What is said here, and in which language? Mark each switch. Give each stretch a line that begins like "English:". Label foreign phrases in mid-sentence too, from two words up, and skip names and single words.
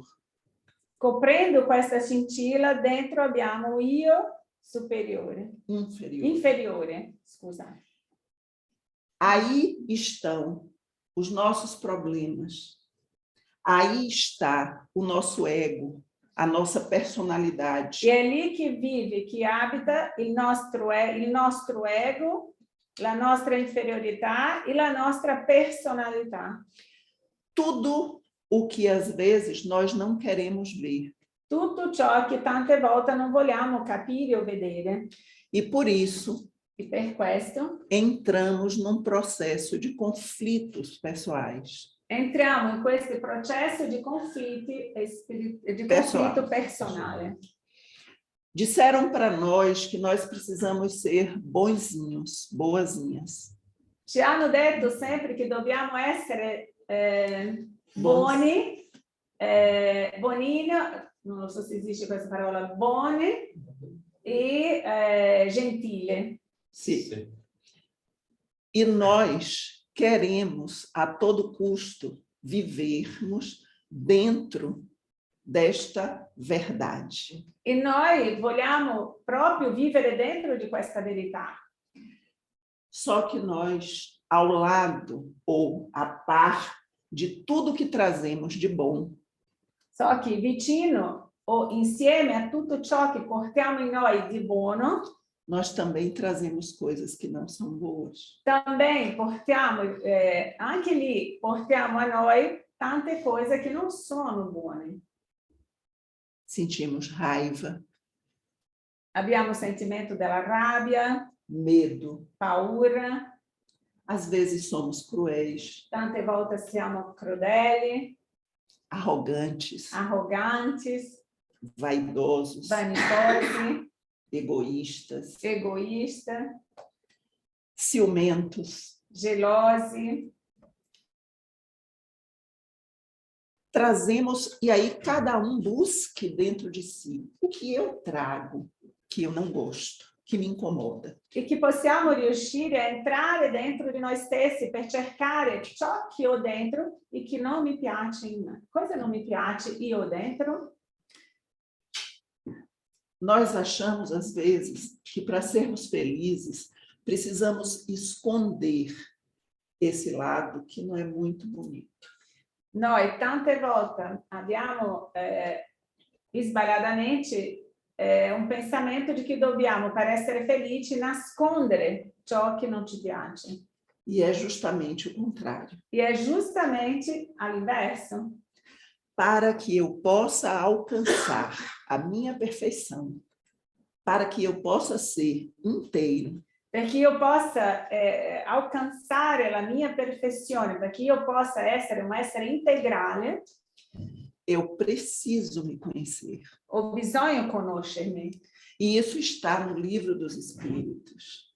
Italian: Coprendo questa scintilla, dentro abbiamo o io superiore. Inferiore, scusa.
Portuguese: Aí estão os nossos problemas. Aí está o nosso ego, a nossa personalidade.
Italian: E è lì che vive, che abita il nostro ego, la nostra inferiorità e la nostra personalità.
Portuguese: Tudo o que às vezes nós não queremos ver.
Italian: Tutto ciò che tante volte non vogliamo capire o vedere.
Portuguese: E por isso,
Italian: E per questo
Portuguese: entramos num processo de conflitos pessoais.
Italian: entriamo in questo processo di conflitti di conflitto personale.
Portuguese: Disseram para nós que nós precisamos ser bonzinhos, boazinhas.
Italian: Ci hanno detto sempre che dobbiamo essere buoni, bonino, non so se esiste questa parola, buoni e gentile.
Portuguese: Sim. E nós queremos, a todo custo, vivermos dentro desta verdade.
Italian: E noi vogliamo proprio vivere dentro di questa verità.
Portuguese: Só que nós, ao lado ou a par de tudo que trazemos de bom,
Italian: So che vicino o insieme a tutto ciò che portiamo in noi di buono,
Portuguese: nós também trazemos coisas que não são boas.
Italian: também portiamo, anche lì portiamo a noi tante cose che non sono buone.
Portuguese: Sentimos raiva,
Italian: Abbiamo il sentimento della rabbia,
Portuguese: medo,
Italian: paura,
Portuguese: às vezes somos cruéis,
Italian: tante volte siamo crudeli,
Portuguese: arrogantes,
Italian: arroganti,
Portuguese: vaidosos,
Italian: vanitosi,
Portuguese: egoístas,
Italian: egoisti,
Portuguese: ciumentos.
Italian: gelosi.
Portuguese: Trazemos, e aí cada um busque dentro de si o que eu trago, que eu não gosto, que me incomoda.
Italian: E che possiamo riuscire a entrare dentro di noi stessi per cercare ciò che ho dentro e che non mi piace in me. Cosa non mi piace io dentro?
Portuguese: Nós achamos, às vezes, que para sermos felizes, precisamos esconder esse lado que não é muito bonito.
Italian: Noi tante volte abbiamo sbagliatamente un pensamento di che dobbiamo, per essere felici, nascondere ciò che non ci piace.
Portuguese: E é justamente o contrário.
Italian: E è giustamente all'inverso.
Portuguese: Para que eu possa alcançar a minha perfeição, para que eu possa ser inteiro,
Italian: Perché io possa alcanzare la mia perfezione, perché io possa essere un essere integrale,
Portuguese: eu preciso me conhecer.
Italian: ho bisogno conoscermi.
Portuguese: E isso está no Livro dos Espíritos.